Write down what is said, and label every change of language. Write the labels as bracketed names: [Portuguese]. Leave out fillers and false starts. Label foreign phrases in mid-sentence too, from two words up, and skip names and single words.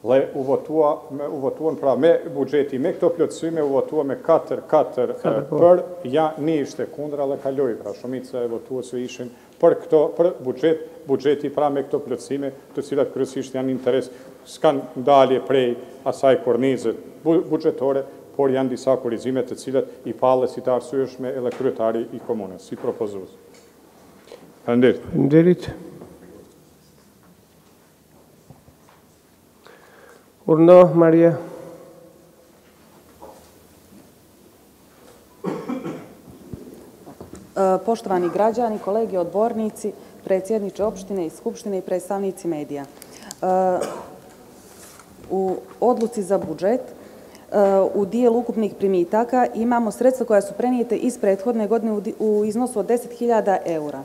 [Albanian] u votuan pra me buxheti, me këto plotësime u votua me 4 për, ja një ishte kundra dhe kaloi, pra shumica e votuesve ishin për buxheti pra me këto plotësime, të cilat kryesisht janë interes, s'kan ndalje prej asaj kornizët buxhetore, por janë disa korrizime të cilat i palle si të arsyeshme edhe kryetari i komunës, si propozues. Faleminderit. Faleminderit. Urno, Marija. [Serbian] Poštovani građani, kolege odbornici, predsjedniče opštine i skupštine i predstavnici medija. U odluci za budžet u dijelu ukupnih primitaka imamo sredstva koja su prenijete iz prethodne godine u iznosu od 10.000 eura.